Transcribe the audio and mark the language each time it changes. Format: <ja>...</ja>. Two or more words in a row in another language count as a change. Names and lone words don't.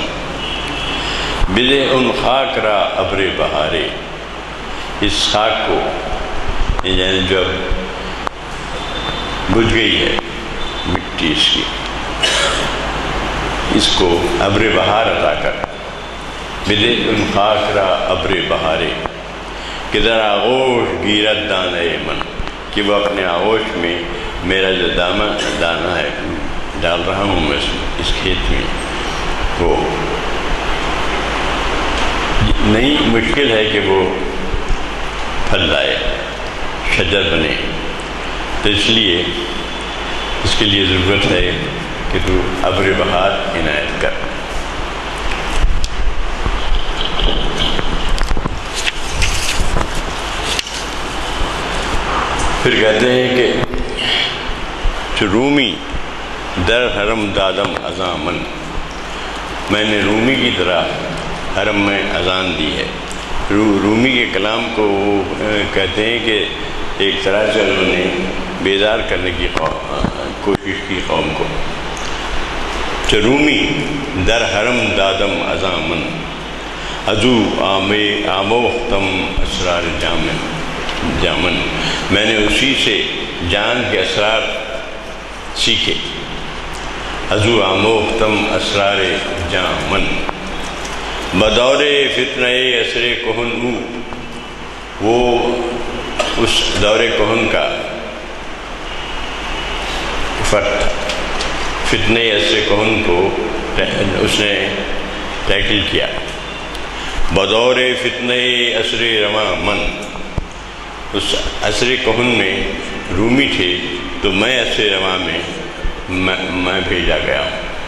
<fa>بلے ان خاک را ابر بہارے،</fa> <ur>اس خاک کو یعنی جو بجھ گئی ہے مٹی اس کی، اس کو ابر بہار عطا کر.</ur> <fa>بلے ان خاک را ابر بہارے کہ در آغوش گیرت دانہ من،</fa> <ur>کہ وہ اپنے آغوش میں میرا جو دانہ ہے ڈال رہا ہوں میں اس کھیت میں، وہ نہیں مشکل ہے کہ وہ پھل لائے، شجر بنے. تو اس لیے اس کے لیے ضرورت ہے کہ تو ابر بہار عنایت کر. پھر کہتے ہیں کہ</ur> <fa>رومی در حرم دادم اذامن،</fa> <ur>میں نے رومی کی طرح حرم میں اذان دی ہے. رومی کے کلام کو وہ کہتے ہیں کہ ایک طرح سے انہوں نے بیدار کرنے کی کوشش کی قوم کو.</ur> <fa>رومی در حرم دادم اذامن ازو آموختم اسرار جامن،</fa> <ur>میں نے اسی سے جان کے اسرار سیکھے.</ur> <fa>ازو آموختم اسرار جامن بدور فتنہ عصر کہن،</fa> <ur>وہ اس دور کہن کا فرد فتنہ عصر کہن کو اس نے ٹیکل کیا.</ur> <fa>بدور فتنہ عصر رواں من،</fa> <ur>اس عصر کہن میں رومی تھے تو میں عصر رواں میں بھیجا گیا ہوں.</ur>